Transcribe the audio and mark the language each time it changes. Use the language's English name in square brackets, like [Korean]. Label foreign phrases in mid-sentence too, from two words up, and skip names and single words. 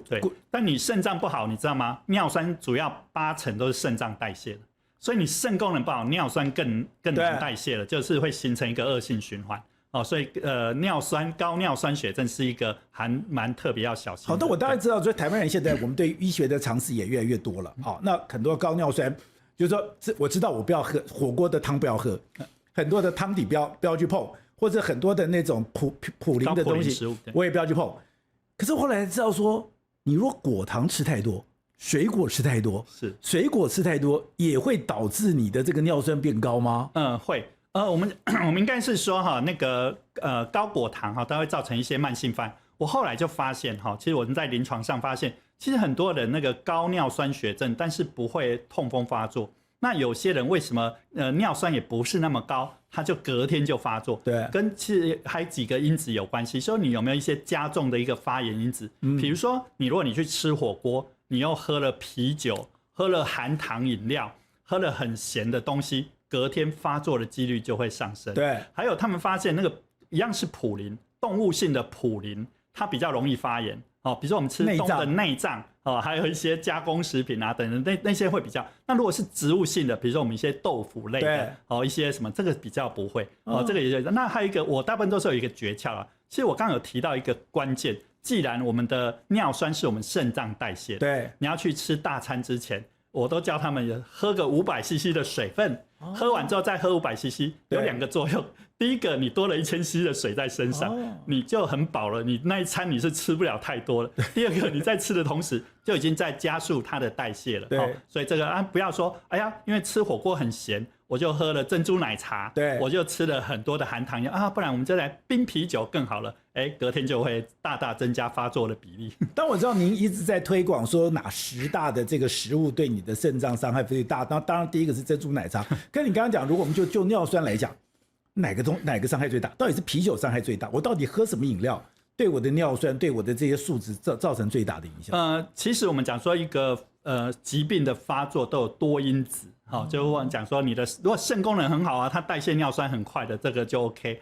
[Chinese] 對，但你腎臟不好，你知道嗎？尿酸主要80%都是腎臟代謝的。所以你腎功能不好，尿酸更難代謝了，就是會形成一個惡性循環。所以高尿酸血症是一個還蠻特別要小心的。好的，我當然知道，所以台灣人現在我們對醫學的常識也越來越多了。好，那很多高尿酸，就是說我知道我不要喝火鍋的湯，不要喝很多的湯底不要去碰， 或者很多的那種普林的東西，我也不要去碰。可是後來知道說，你如果果糖吃太多，水果吃太多，水果吃太多也會導致你的這個尿酸變高嗎？會。我們應該是說哈，那個高果糖哈，它會造成一些慢性發炎。我後來就發現哈，其實我們在臨床上發現，其實很多人那個高尿酸血症，但是不會痛風發作。那有些人為什麼尿酸也不是那麼高，他就隔天就發作？對，跟其實還有幾個因子有關係。說你有沒有一些加重的一個發炎因子？比如說如果你去吃火鍋，你又喝了啤酒，喝了含糖飲料，喝了很鹹的東西，隔天發作的幾率就會上升。對，還有他們發現那個一樣是普林，動物性的普林，它比較容易發炎。比如說我們吃動物的內臟，還有一些加工食品啊等等，那些會比較。那如果是植物性的，比如說我們一些豆腐類的，一些什麼，這個比較不會。這個也。那還有一個，我大部分都是有一個訣竅啦。其實我剛剛有提到一個關鍵，既然我們的尿酸是我們腎臟代謝的，對，你要去吃大餐之前，我都教他們喝個500cc 的水分，喝完之後再喝500cc，有2個作用。第一個，你多了1000cc 的水在身上，你就很飽了，你那一餐你是吃不了太多了。第二個，你在吃的同時就已經在加速它的代謝了。對，所以這個不要說，哎呀，因為吃火鍋很鹹，我就喝了珍珠奶茶，對，我就吃了很多的含糖藥啊，不然我們就來冰啤酒更好了。隔天就會大大增加發作的比例。但我知道您一直在推廣說哪10大的這個食物對你的腎臟傷害最大，那當然第一個是珍珠奶茶。跟你剛剛講，如果我們就尿酸來講，哪個傷害最大？到底是啤酒傷害最大？我到底喝什麼飲料對我的尿酸、對我的這些數值造成最大的影響？其實我們講說一個疾病的發作都有多因子，就我們講說你的如果腎功能很好啊，它代謝尿酸很快的，這個就 OK。